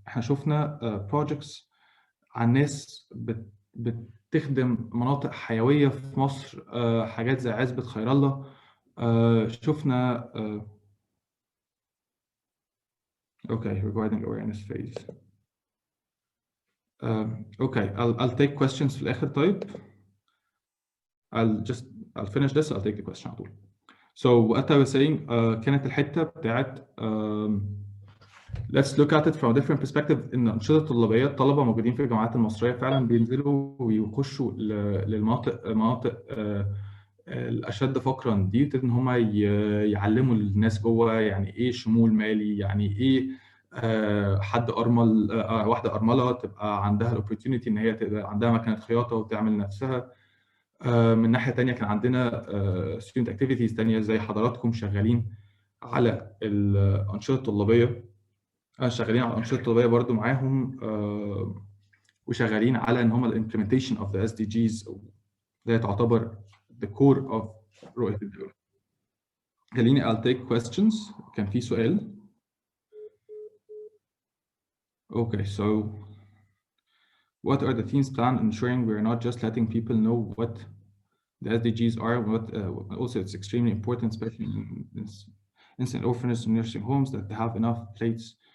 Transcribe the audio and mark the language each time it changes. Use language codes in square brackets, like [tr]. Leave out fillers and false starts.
[ar] احنا شفنا بروجكتس عن ناس بتخدم مناطق حيويه في مصر, حاجات زي عزبة خير الله. شفنا [en] okay, regarding awareness phase. Okay, I'll take questions [ar] في الآخر. [en] طيب I'll finish this. I'll take the question [ar] على طول. [en] So what I was saying, [ar] كانت الحتة بتاعت [en] let's look at it from a different perspective. [ar] إن الأنشطة الطلابية الطلبة موجودين في الجامعات المصرية فعلا بينزلوا ويخشوا للمناطق الأشد فقرا دي, إن هم يعلموا الناس جوه يعني إيه شمول مالي, يعني إيه حد أرمل, واحدة أرملة تبقى عندها الأوبورتيونيتي إن هي تبقى عندها مكنة خياطة وتعمل نفسها. من ناحية تانية كان عندنا [en] student activities [ar] تانية زي حضراتكم شغالين على الأنشطة الطلابية, شغالين على الأنشطة الطلابية برضو معاهم, وشغالين على إن هم [en] implementation of the SDGs [ar] اللي تعتبر [en] the core of [ar] رؤية الدولة. خليني [en] I'll take questions. [ar] كان في سؤال. [en] Okay, so what are the team's plan ensuring we're not just letting people know what the SDGs are. What also it's extremely important, especially in instant orphanages and nursing homes, that they have enough plates.